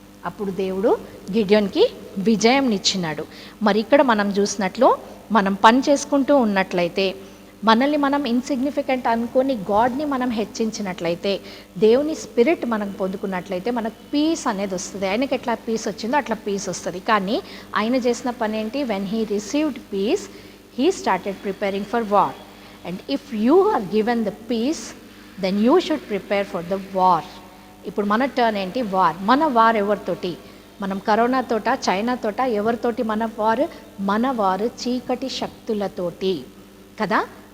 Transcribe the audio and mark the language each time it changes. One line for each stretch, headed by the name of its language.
Telugu: అప్పుడు దేవుడు గిడియోన్కి విజయంనిచ్చినాడు. మరి ఇక్కడ మనం చూసినట్లు మనం పని చేసుకుంటూ ఉన్నట్లయితే, మనల్ని మనం ఇన్సిగ్నిఫికెంట్ అనుకొని గాడ్ని మనం హెచ్చించినట్లయితే, దేవుని స్పిరిట్ మనం పొందుకున్నట్లయితే మనకు పీస్ అనేది వస్తుంది. ఆయనకి ఎట్లా పీస్ వచ్చిందో అట్లా పీస్ వస్తుంది. కానీ ఆయన చేసిన పని ఏంటి?
English: When he received peace, he started preparing for war. And if you are given the peace, then you should prepare for the war.
Telugu: ఇప్పుడు మన టర్న్ ఏంటి? వార్. మన వార్ ఎవరితోటి? మనం కరోనా తోట, చైనా తోట, ఎవరితోటి మన వార్? మన వారు చీకటి శక్తులతోటి కదా.